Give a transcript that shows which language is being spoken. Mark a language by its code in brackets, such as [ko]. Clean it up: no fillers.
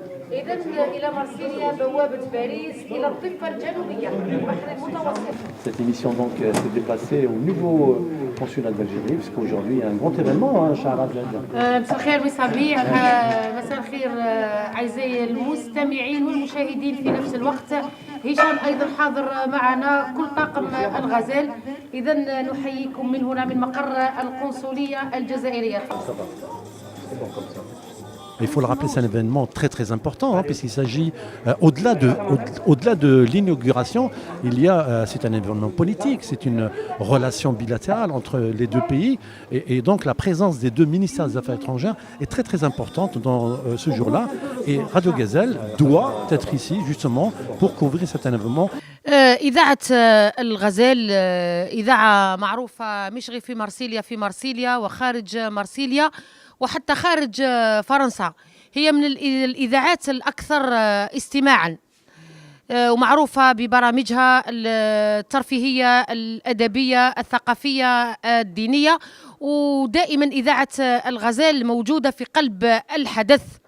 [ar] إذن إلى مارسيليا بوابة باريس إلى الضفة الجنوبية البحر المتوسط. [fr] Cette émission donc s'est déplacée au nouveau consulat d'Algérie, puisqu'aujourd'hui il y a un grand événement, Shahrazad. [ar] مساء الخير وسابيع، مساء الخير أعزائي المستمعين والمشاهدين في نفس الوقت. هشام أيضا حاضر معنا، كل طاقم الغزال. إذن نحييكم من هنا من مقر القنصلية الجزائرية. [fr] Il faut le rappeler, c'est un événement très très important, puisqu'il s'agit, au-delà de l'inauguration, c'est un événement politique, c'est une relation bilatérale entre les deux pays, et donc la présence des deux ministères des Affaires étrangères est très très importante dans ce jour-là, et Radio Gazelle doit être ici justement pour couvrir cet événement. [ar] إذاعة الغزال إذاعة معروفة مش غير في مارسيليا وخارج مارسيليا وحتى خارج فرنسا. هي من الإذاعات الأكثر استماعاً، ومعروفة ببرامجها الترفيهية الأدبية الثقافية الدينية، ودائماً إذاعة الغزال موجودة في قلب الحدث.